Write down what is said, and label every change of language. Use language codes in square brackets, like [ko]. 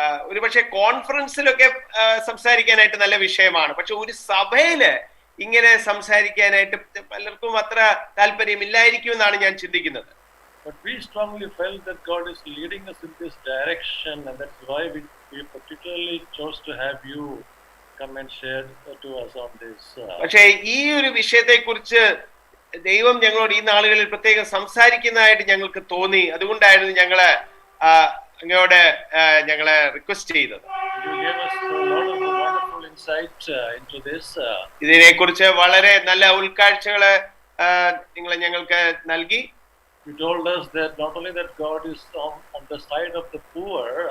[ml] ഒരുപക്ഷെ കോൺഫറൻസിലൊക്കെ സംസാരിക്കാനായിട്ട് നല്ല വിഷയമാണ്. പക്ഷെ ഒരു സഭയില് ഇങ്ങനെ സംസാരിക്കാനായിട്ട് പലർക്കും അത്ര താല്പര്യമില്ലായിരിക്കും എന്നാണ് ഞാൻ ചിന്തിക്കുന്നത്. [en] But we strongly felt that God is leading us in this direction, and that's why we particularly chose to have you come and share to us on this. [ml] പക്ഷേ ഈ ഒരു വിഷയത്തെ കുറിച്ച് ദൈവം ഞങ്ങളോട് ഈ നാളുകളിൽ പ്രത്യേകം സംസാരിക്കുന്നതായിട്ട് ഞങ്ങൾക്ക് തോന്നി. അതുകൊണ്ടായിരുന്നു ഞങ്ങള് അങ്ങോട്ട് ഞങ്ങളെ റിക്വസ്റ്റ് ചെയ്തത്. [en] You gave us a lot of wonderful insight into this. [ml] ഇതിനെ കുറിച്ച് വളരെ നല്ല ഉൾക്കാഴ്ചകള് നിങ്ങൾ ഞങ്ങൾക്ക് നൽകി. [en] You told us that not only that God is on the side of the poor,